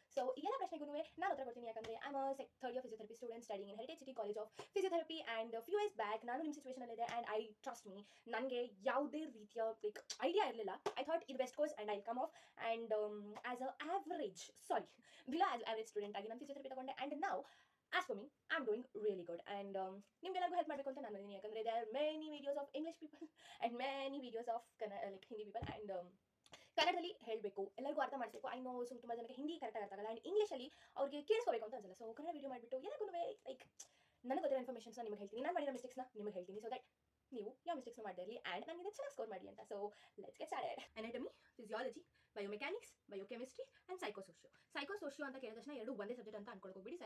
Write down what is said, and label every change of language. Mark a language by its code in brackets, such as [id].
[kn] So ಎಲ್ಲ ಪ್ರಶ್ನೆಗೂ ನಾನು ಉತ್ತರ ಕೊಡ್ತೀನಿ, ಯಾಕಂದರೆ [en] I am third year physiotherapy student studying in heritage city college of physiotherapy. And few years back [kn] ನಾನು ನಿಮ್ಮ ಸಿಚುವೇಷನಲ್ಲಿದೆ, [en] and I trust me, [kn] ನನಗೆ ಯಾವುದೇ ರೀತಿಯ ಲೈಕ್ ಐಡಿಯಾ ಇರಲಿಲ್ಲ. [en] I thought ಇದು best course and I come off and as a below average student [kn] ಆಗಿ ನಾನು physiotherapy ತಗೊಂಡೆ. [en] And ನಾವು as for me, I'm doing really good. And [kn] ನಿಮ್ಗೆಲ್ಲರಿಗೂ ಹೆಲ್ಪ್ ಮಾಡಬೇಕು ಅಂತ ನಾನು ಬಂದಿದ್ದೀನಿ, ಯಾಕಂದರೆ [en] there are many videos of English people and many videos of like Hindi people. [kn] And ಕನ್ನಡದಲ್ಲಿ ಹೇಳಬೇಕು, ಎಲ್ಲರಿಗೂ ಅರ್ಥ ಮಾಡಿಸ್ಬೇಕು. [en] I know [kn] ತುಂಬ ಜನಕ್ಕೆ ಹಿಂದಿ ಕರೆಕ್ಟಾಗಿ ಅರ್ಥ ಆಗಲ್ಲ, ಆ್ಯಂಡ್ ಇಂಗ್ಲೀಷಲ್ಲಿ ಅವ್ರಿಗೆ ಕೇಳಿಸ್ಕೋಬೇಕು ಅಂತ ಅನ್ಸಲ್ಲ. ಸೊ ಕನ್ನಡ ವಿಡಿಯೋ ಮಾಡಿಬಿಟ್ಟು ಎಲ್ಲರಿಗೂ ಲೈಕ್ ನನಗೆ ಗೊತ್ತಿರೋ ಇನ್ಫಾರ್ಮೇಷನ್ಸ್ನ ನಿಮಗೆ ಹೇಳ್ತೀನಿ, ನಾನು ಮಾಡಿರೋ ಮಿಸ್ಟೇಕ್ಸ್ನ ನಿಮಗೆ ಹೇಳ್ತೀನಿ, ಸೊ ದಟ್ ನೀವು ಯಾವ ಮಿಸ್ಟೇಕ್ಸ್ನ ಮಾಡದೇ ಇರಲಿ ಆ್ಯಂಡ್ ನನಗೆ ಚೆನ್ನಾಗಿ ಸ್ಕೋರ್ ಮಾಡಿ ಅಂತ. [en] So let's get started. [kn] Anatomy, physiology, biomechanics, biochemistry and ಸೈಕೋಸೋಷಿಯೋ ಅಂತ ಕೇಳಿದ ತಕ್ಷಣ ಎರಡು ಒಂದೇ ಸಬ್ಜೆಕ್ಟ್ ಅಂತ ಅನ್ಕೊಳಕ್ಕೆ ಹೋಗ್ಬಿಡಿ.